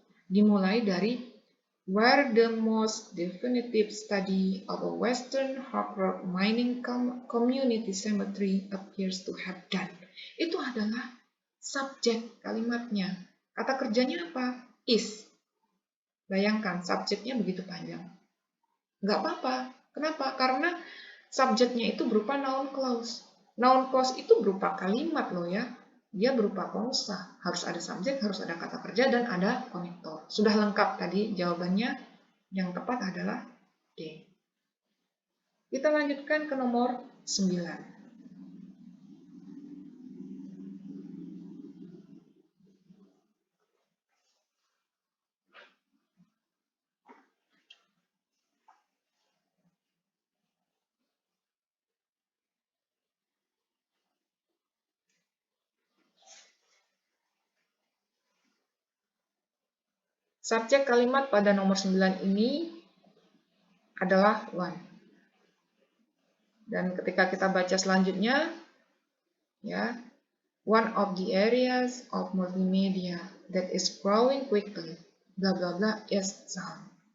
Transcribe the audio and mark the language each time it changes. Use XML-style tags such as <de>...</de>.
<id>Dimulai dari</id> <en>where the most definitive study of a Western hard rock mining community cemetery appears to have done.</en> <id>Itu adalah subjek kalimatnya. Kata kerjanya apa? Is. Bayangkan, subjeknya begitu panjang. Nggak apa-apa. Kenapa? Karena subjeknya itu berupa noun clause. Noun clause itu berupa kalimat loh ya. Dia berupa klausa. Harus ada subjek, harus ada kata kerja, dan ada konektor. Sudah lengkap tadi jawabannya. Yang tepat adalah D. Kita lanjutkan ke nomor 9. Subjek kalimat pada nomor 9 ini adalah one. Dan ketika kita baca selanjutnya, ya,</id> <en>one of the areas of multimedia that is growing quickly, bla bla bla, is sound.</en>